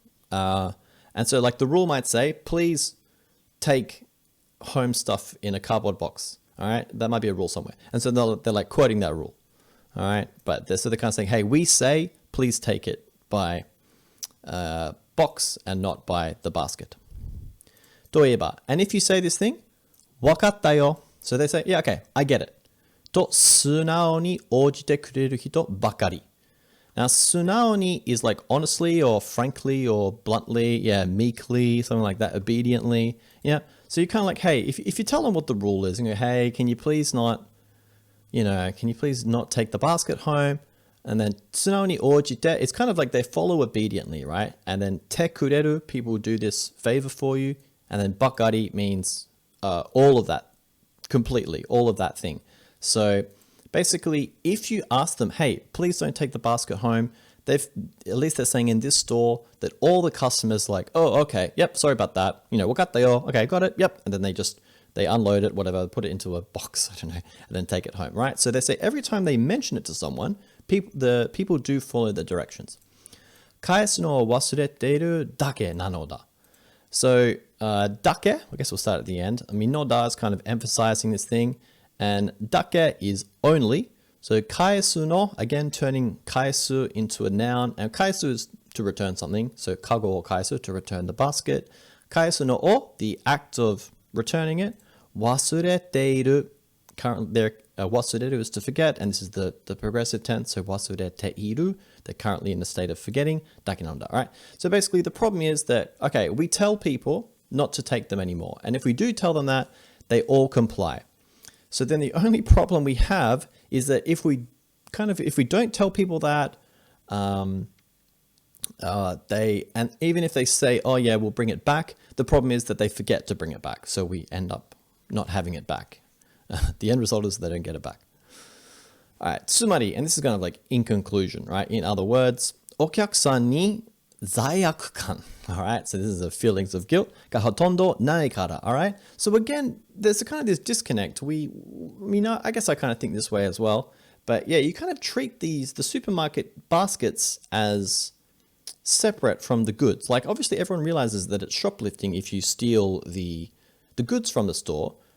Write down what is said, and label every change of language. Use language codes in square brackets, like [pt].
[en] And so like the rule might say, please take home stuff in a cardboard box, all right? That might be a rule somewhere. And so they're like quoting that rule, all right? But they're kind of saying, hey, we say, please take it by box and not by the basket. [ja] といえば, [en] and if you say this thing, [ja] わかったよ. [en] So they say, yeah, okay, I get it. [ja] と素直に応じてくれる人ばかり. [en] Now, 素直に is like honestly or frankly or bluntly, yeah, meekly, something like that, obediently. Yeah. So you're kind of like, hey, if you tell them what the rule is, and go, hey, can you please not take the basket home? And then [ja] 素直に応じて, [en] it's kind of like they follow obediently, right? And then てくれる, people do this favor for you. And then ばかり means all of that, completely, all of that thing. So basically, if you ask them, hey, please don't take the basket home, at least they're saying in this store that all the customers like, oh, okay, yep, sorry about that. [ja] わかったよ, [en] okay, got it, yep. And then they unload it, whatever, put it into a box, I don't know, and then take it home, right? So they say every time they mention it to someone, the people do follow the directions. [ja] 返すのを忘れているだけなのだ. [en] So, dake, I guess we'll start at the end. I mean, noda is kind of emphasizing this thing, and dake is only. So, kaesu no, again, turning kaesu into a noun, and kaesu is to return something. So, kago o kaesu, to return the basket. Kaesu no o, the act of returning it. Wasureteiru, currently there, wasureru is to forget, and this is the progressive tense, so wasureteiru, they're currently in the state of forgetting, dakinanda, all right? So basically the problem is that, okay, we tell people not to take them anymore, and if we do tell them that, they all comply. So then the only problem we have is that if we don't tell people that, and even if they say, oh yeah, we'll bring it back, the problem is that they forget to bring it back, so we end up not having it back. The end result is they don't get it back. All right, tsumari, and this is kind of like in conclusion, right? In other words, [ja] お客さんに罪悪感. [en] All right, so this is the feelings of guilt. [ja] がほとんどないから. [en] All right, so again, there's a kind of this disconnect. I guess I kind of think this way as well. But yeah, you kind of treat the supermarket baskets as separate from the goods. Like obviously everyone realizes that it's shoplifting if you steal the goods from the store.